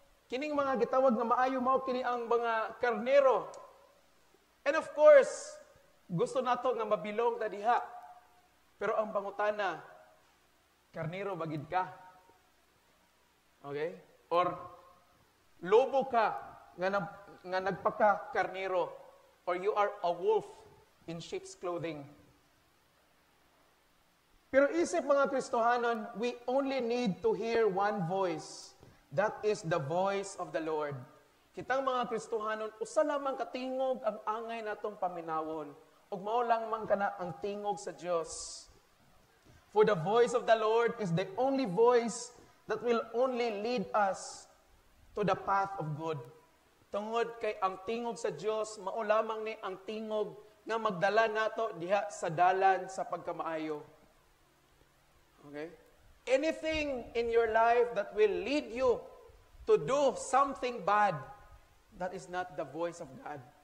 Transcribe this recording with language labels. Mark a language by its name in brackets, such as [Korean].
[Cebuano] Kining mga gitawag nga maayo mao kini ang mga karnero. [English] And of course, [Cebuano] gusto nato nga mabilong ta diha. Pero ang pangutana, karnero bagid ka? Okay? Or lobo ka nga nagpaka karnero? [English] Or you are a wolf in sheep's clothing? [Cebuano] Pero isip mga Kristohanon, [English] we only need to hear one voice. That is the voice of the Lord. [Cebuano] Kitang mga Kristohanon, usa lamang katingog ang angay natong paminawon. Ug mao lang man kana ang tingog sa Dios. [English] For the voice of the Lord is the only voice that will only lead us to the path of good. [Cebuano] Tungod kay ang tingog sa Dios mao lamang ni ang tingog nga magdala nato diha sa dalan sa pagkamaayo. [English] Okay? Anything in your life that will lead you to do something bad, that is not the voice of God.